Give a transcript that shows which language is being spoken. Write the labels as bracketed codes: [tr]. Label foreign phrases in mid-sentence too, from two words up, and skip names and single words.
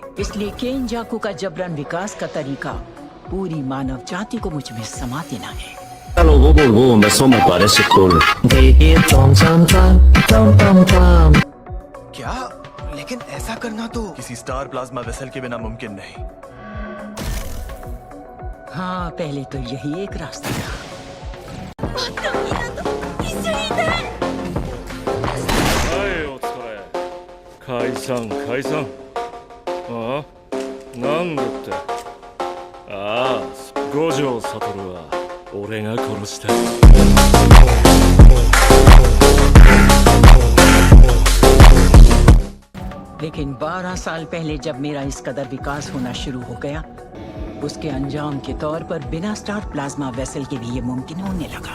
[hi] इसलिए केंजाकू का जबरन विकास का तरीका पूरी मानव जाति को मुझ में समा देना है। करना तो। किसी स्टार प्लाज्मा वेसल के बिना मुमकिन नहीं। हाँ, पहले तो यही एक रास्ता था। [ja] はいお疲れ解散解散あなんでってああ五条悟は俺が殺した [hi] लेकिन 12 साल पहले जब मेरा इस कदर विकास होना शुरू हो गया, उसके अंजाम के तौर पर बिना स्टार प्लाज्मा वेसल के भी ये मुमकिन होने लगा।